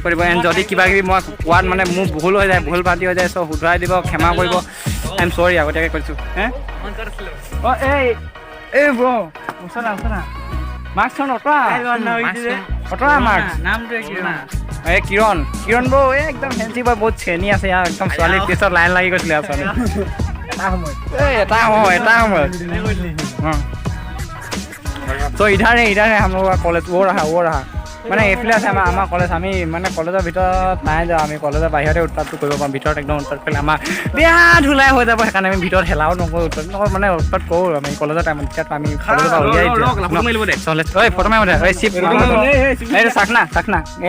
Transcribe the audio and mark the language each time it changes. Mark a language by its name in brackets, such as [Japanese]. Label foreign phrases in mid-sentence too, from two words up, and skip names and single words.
[Assamese] কৰিব এণ্ড যদি কিবা কিবি মই কোৱাত মানে মোৰ ভুল হৈ যায় ভুল পাতি হৈ যায় চ' শুধৰাই দিব ক্ষমা কৰিব [English] I am sorry [Assamese] আগতীয়াকৈ কৈছোঁ অঁ এই ব্ৰ ওচৰা মাৰ্কছখন অঁতৰা মাৰ্কছ এই কিৰণ ব্ৰ এই একদম ফেঞ্চি বয় বহুত চেনি আছে ইয়াৰ একদম ছোৱালীৰ পিছত লাইন লাগি গৈছিলে আৰু ছোৱালী এটা সময়ত [Hindi] तो इधर है हम लोग का कॉलेज वो रहा [Assamese] মানে এইফালে আছে আমাৰ কলেজ আমি মানে কলেজৰ ভিতৰত নাই যাওঁ আমি কলেজৰ বাহিৰতে উৎপাতটো কৰিব পাৰোঁ ভিতৰত একদম উৎপাত কৰিলে আমাৰ বেয়া ধুলাই হৈ যাব সেইকাৰণে আমি ভিতৰত হেলাও নকৰোঁ উৎপাত নকৰোঁ মানে উৎপাত কৰোঁ আমি কলেজৰ টাইমত তেতিয়া আমি কলেজৰ পৰা উলিয়াই চলে ঐ ফটো মাৰিব দে ঐ চিপ এইটো চাখনা